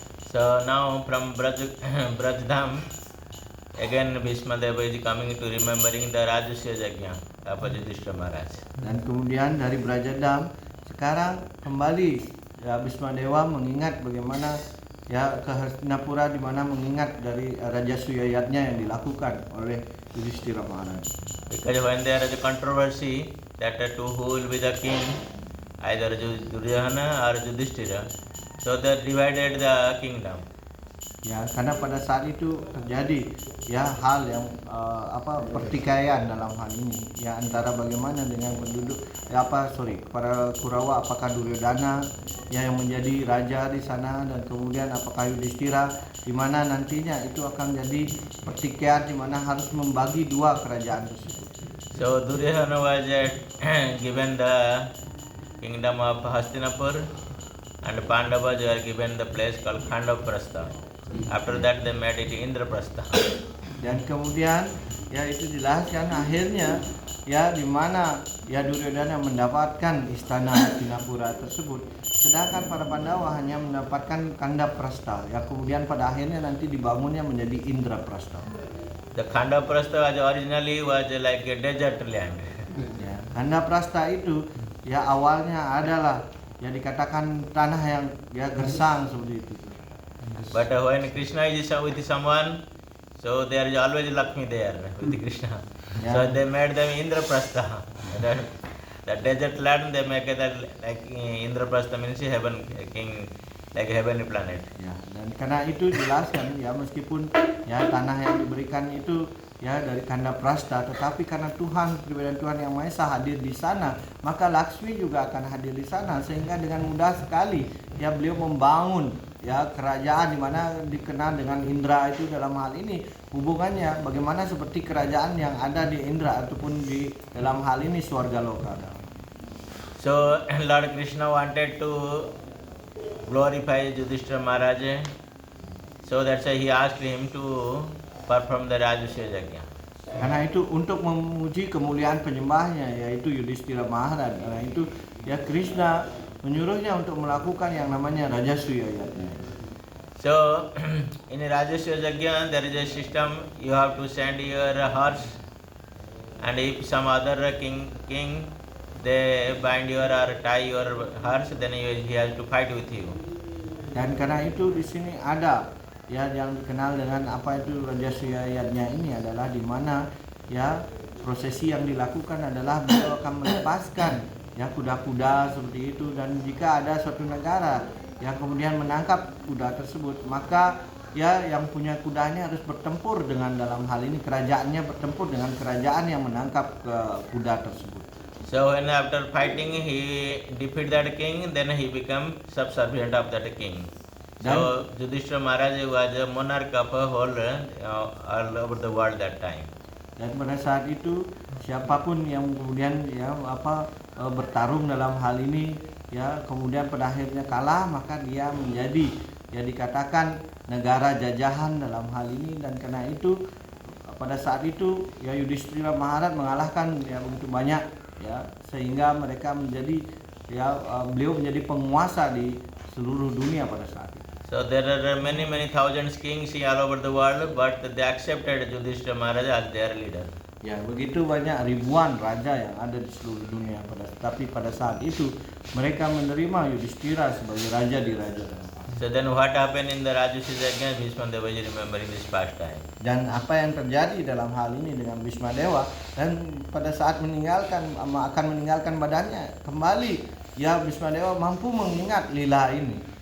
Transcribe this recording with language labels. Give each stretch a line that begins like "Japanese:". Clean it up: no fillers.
English: So now from Brajdham again Bhishma Deva is coming to remembering the Rajasya Yajna of Yudhishthira Maharaj.
Indonesian: Dan kemudian dari Brajadam sekarang kembali ya Bhishma Dewa mengingat bagaimana ya ke Hastinapura di mana mengingat dari Rajasuya Yajna yang dilakukan oleh Yudhishthira Maharaj.
English: Because when there is a controversy that who will be the king, either Duryodhana or Yudhishthira, so they divided the kingdom.
Indonesian: Ya, karena pada saat itu terjadi ya hal yang pertikaian dalam hal ini ya antara bagaimana dengan penduduk para Kurawa, apakah Duryodhana ya yang menjadi raja di sana dan kemudian apakah Yudhishthira, di mana nantinya itu akan jadi pertikaian di mana harus membagi dua kerajaan tersebut.
English: So Duryodhana was given the kingdom of Hastinapur and Pandavas were given the place called Khandaprastha. After that they made it Indraprastha.
Indonesian: Dan kemudian ya itu dijelaskan akhirnya ya di mana ya Duryodhana mendapatkan istana Hastinapura tersebut, sedangkan para Pandawa hanya mendapatkan Khandaprastha. Ya kemudian pada akhirnya nanti dibangunnya menjadi Indraprastha.
English: The Khandaprastha originally was like a desert land.
Indonesian: Ya, Khandaprastha itu ya awalnya adalah ya dikatakan tanah yang ya gersang seperti itu.
English: But when Krishna is with someone, so there is always Lakshmi there with Krishna. Yeah. So they made them Indraprastha. The desert land they make it like Indraprastha means heaven king, like heavenly planet.
Indonesian: Ya, dan karena itu jelaskan ya meskipun ya tanah yang diberikan itu ya dari Khandaprastha, tetapi karena Tuhan, keberadaan Tuhan yang Maha Esa hadir di sana, maka Lakshmi juga akan hadir di sana sehingga dengan mudah sekali ya beliau membangun ya kerajaan di mana dikenal dengan Indra. Itu dalam hal ini hubungannya bagaimana seperti kerajaan yang ada di Indra ataupun di dalam hal ini Swarga Loka.
English: So Lord Krishna wanted to glorify Yudhishthira Maharaj, so that's why he asked him to perform the Rajasuya Yajna.
Indonesian: Karena itu untuk memuji kemuliaan penyembahnya yaitu Yudhishthira Maharaj. Karena itu ya Krishna menyuruhnya untuk melakukan yang namanya Rajasuya Yajna.
English: So in Rajasuya Yajna there is a system, you have to send your horse, and if some other king they bind your or tie your horse, then he has to fight with you.
Indonesian: Dan karena itu di sini ada ya yang dikenal dengan apa itu Rajasuya Yajna ini adalah di mana ya prosesi yang dilakukan adalah beliau akan melepaskan ya kuda-kuda seperti itu, dan jika ada suatu negara yang kemudian menangkap kuda tersebut, maka ya yang punya kudanya harus bertempur dengan, dalam hal ini kerajaannya bertempur dengan kerajaan yang menangkap kuda tersebut.
English: So when after fighting he defeat that king, then he become subservient of that king. So Yudhishthira Maharaj was a monarch of a whole all over the world that time.
Indonesian: Dan pada saat itu siapapun yang kemudian bertarung dalam hal ini ya kemudian pada akhirnya kalah, maka dia menjadi ya dikatakan negara jajahan dalam hal ini. Dan karena itu pada saat itu ya Yudhishthira Maharaj mengalahkan ya begitu banyak ya sehingga mereka menjadi ya beliau menjadi penguasa di seluruh dunia pada saat itu.
English: So there are many thousands kings all over the world, but they accepted Yudhishthira Maharaj as their leader.
Indonesian: Ya begitu banyak ribuan raja yang ada di seluruh dunia tapi pada saat itu mereka menerima Yudhishthira sebagai raja di raja.
English: So then what happened in the Rajasuya Yajna? Bhishma Deva is remembering this past time.
Indonesian: Dan apa yang terjadi dalam hal ini dengan Bhisma Dewa, dan pada saat akan meninggalkan badannya kembali ya Bhisma Dewa mampu mengingat lila ini.